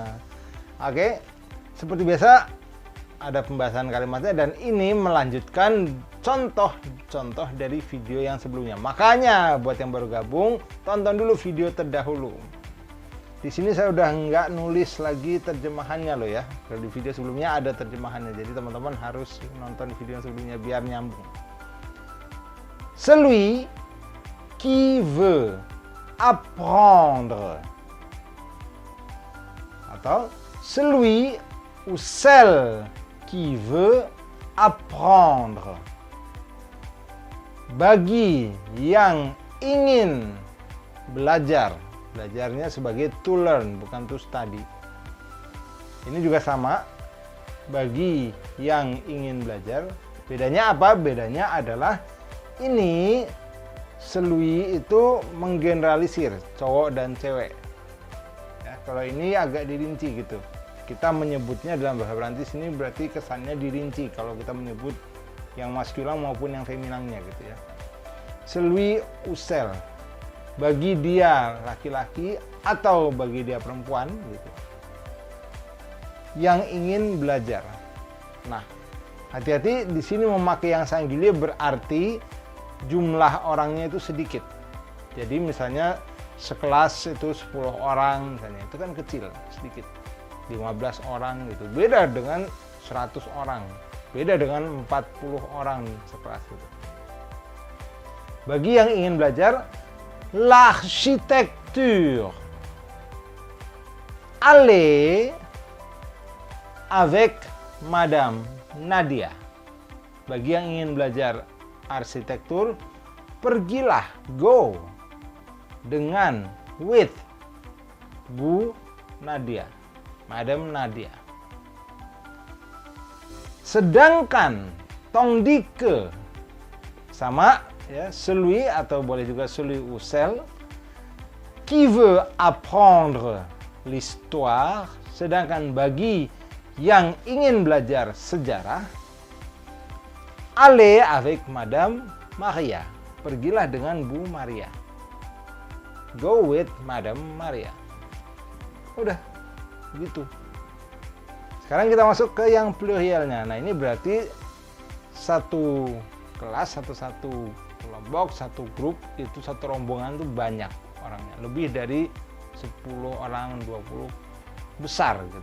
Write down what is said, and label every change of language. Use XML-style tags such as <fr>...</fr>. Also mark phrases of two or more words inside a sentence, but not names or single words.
<id>Oke, seperti biasa ada pembahasan kalimatnya dan ini melanjutkan contoh-contoh dari video yang sebelumnya. Makanya buat yang baru gabung, tonton dulu video terdahulu. Di sini saya udah nggak nulis lagi terjemahannya loh ya. Kalau di video sebelumnya ada terjemahannya, jadi teman-teman harus nonton video yang sebelumnya biar nyambung.</id> <fr>Celui qui veut apprendre, atau celui ou celle qui veut apprendre.</fr> <id>Bagi yang ingin belajar. Belajarnya sebagai</id> <en>to learn,</en> <id>bukan</id> <en>to study.</en> <id>Ini juga sama, bagi yang ingin belajar. Bedanya apa? Bedanya adalah ini celui itu menggeneralisir cowok dan cewek. Ya, kalau ini agak dirinci gitu. Kita menyebutnya dalam bahasa Prancis ini berarti kesannya dirinci kalau kita menyebut yang maskulin maupun yang feminannya gitu ya.</id> <fr>Celui ou celle,</fr> <id>bagi dia laki-laki atau bagi dia perempuan gitu, yang ingin belajar. Nah, hati-hati di sini memakai yang singulier berarti jumlah orangnya itu sedikit. Jadi misalnya sekelas itu 10 orang misalnya, itu kan kecil, sedikit. 15 orang gitu. Beda dengan 100 orang. Beda dengan 40 orang sekelas itu. Bagi yang ingin belajar l'architecture.</id> <fr>Allez avec Madame Nadia.</fr> <id>Bagi yang ingin belajar arsitektur, pergilah, go, dengan, with, Bu Nadia, Madame Nadia. Sedangkan,</id> <fr>tandis que,</fr> <id>sama ya,</id> <fr>celui</fr> <id>atau boleh juga</id> <fr>celui ou celle qui veut apprendre l'histoire,</fr> <id>sedangkan bagi yang ingin belajar sejarah,</id> <fr>allez avec Madame Maria,</fr> <id>pergilah dengan Bu Maria,</id> <en>go with Madame Maria.</en> <id>Udah gitu. Sekarang kita masuk ke yang plurielnya. Nah, ini berarti satu kelas, satu kelompok, satu grup, itu satu rombongan tuh banyak orangnya, lebih dari 10 orang, 20 besar gitu.</id>